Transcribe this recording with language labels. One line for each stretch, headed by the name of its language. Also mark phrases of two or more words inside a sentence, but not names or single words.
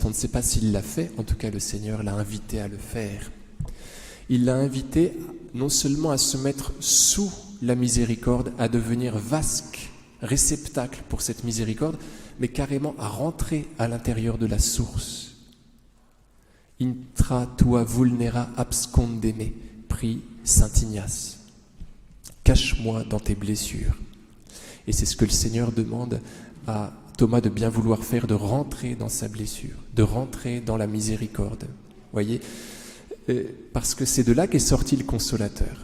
French: On ne sait pas s'il l'a fait, en tout cas le Seigneur l'a invité à le faire. Il l'a invité non seulement à se mettre sous la miséricorde, à devenir vasque, réceptacle pour cette miséricorde, mais carrément à rentrer à l'intérieur de la source.
Latin: Intra tua vulnera abscondeme,
French: prie saint Ignace. Cache-moi dans tes blessures. Et c'est ce que le Seigneur demande à Thomas de bien vouloir faire, de rentrer dans sa blessure, de rentrer dans la miséricorde. Voyez, parce que c'est de là qu'est sorti le Consolateur.